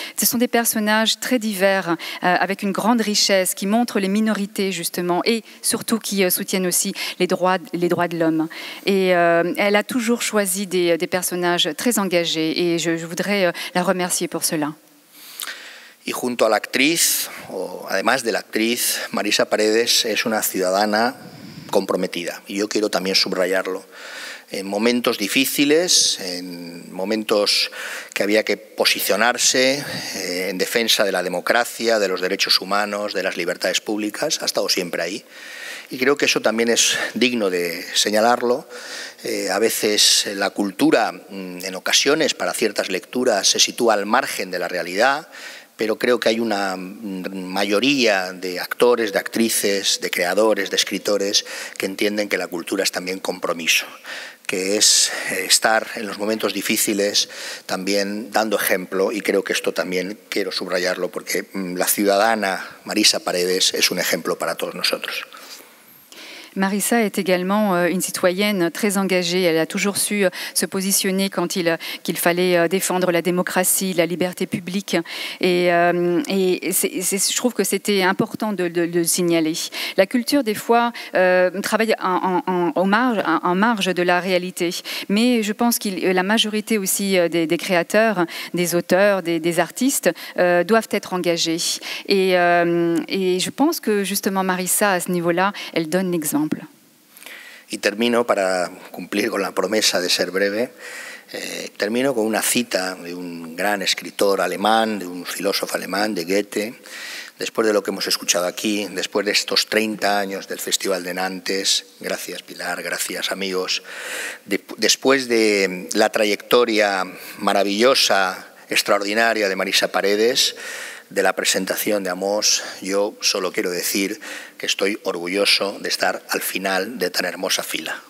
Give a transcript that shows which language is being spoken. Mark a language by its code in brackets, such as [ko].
[fr] Ce sont des personnages très divers, avec une grande richesse, qui montrent les minorités justement, et surtout qui soutiennent aussi les droits de l'homme. Et elle a toujours choisi des personnages très engagés, et je voudrais la remercier pour cela. [es] Y junto a la actriz, o además de la actriz, Marisa Paredes es una ciudadana comprometida, y yo quiero también subrayarlo. En momentos difíciles, en momentos que había que posicionarse en defensa de la democracia, de los derechos humanos, de las libertades públicas, ha estado siempre ahí. Y creo que eso también es digno de señalarlo. A veces la cultura, en ocasiones, para ciertas lecturas, se sitúa al margen de la realidad, pero creo que hay una mayoría de actores, de actrices, de creadores, de escritores que entienden que la cultura es también compromiso, que es estar en los momentos difíciles también dando ejemplo, y creo que esto también quiero subrayarlo porque la ciudadana Marisa Paredes es un ejemplo para todos nosotros. [fr] Marisa est également une citoyenne très engagée. Elle a toujours su se positionner quand qu'il fallait défendre la démocratie, la liberté publique. Et je trouve que c'était important de le signaler. La culture, des fois, travaille en marge de la réalité. Mais je pense que la majorité aussi des créateurs, des auteurs, des artistes doivent être engagés. Et je pense que justement Marisa, à ce niveau-là, elle donne l'exemple. [es] Y termino, para cumplir con la promesa de ser breve, termino con una cita de un gran escritor alemán, de un filósofo alemán, de Goethe. Después de lo que hemos escuchado aquí, después de estos 30 años del Festival de Nantes, gracias Pilar, gracias amigos, después de la trayectoria maravillosa, extraordinaria de Marisa Paredes, de la presentación de Amos, yo solo quiero decir que estoy orgulloso de estar al final de tan hermosa fila.